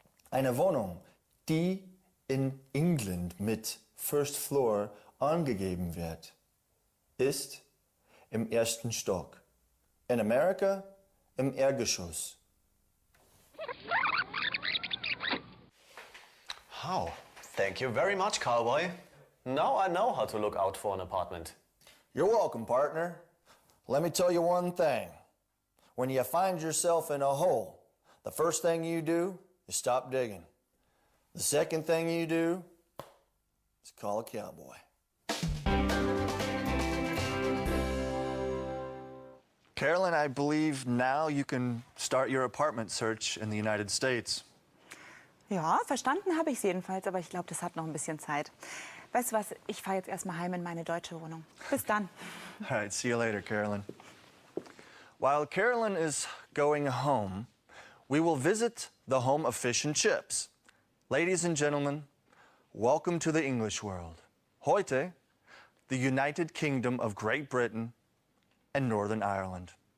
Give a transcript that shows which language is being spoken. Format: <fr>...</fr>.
<de>Eine Wohnung, die in England mit</de> <en>First Floor</en> <de>angegeben wird, ist im ersten Stock. In America, im Erdgeschoss.</de> <en>How? Thank you very much, cowboy. Now I know how to look out for an apartment. You're welcome, partner. Let me tell you one thing. When you find yourself in a hole, the first thing you do is stop digging. The second thing you do is call a cowboy. Carolyn, I believe now you can start your apartment search in the United States.</en> <de>Ja, verstanden habe ich es jedenfalls, aber ich glaube, das hat noch ein bisschen Zeit. Weißt du was, ich fahre jetzt erstmal heim in meine deutsche Wohnung. Bis dann.</de> <en>All right, see you later, Carolyn. While Carolyn is going home, we will visit the home of fish and chips. Ladies and gentlemen, welcome to the English world.</en> <de>Heute,</de> <en>the United Kingdom of Great Britain and Northern Ireland.</en>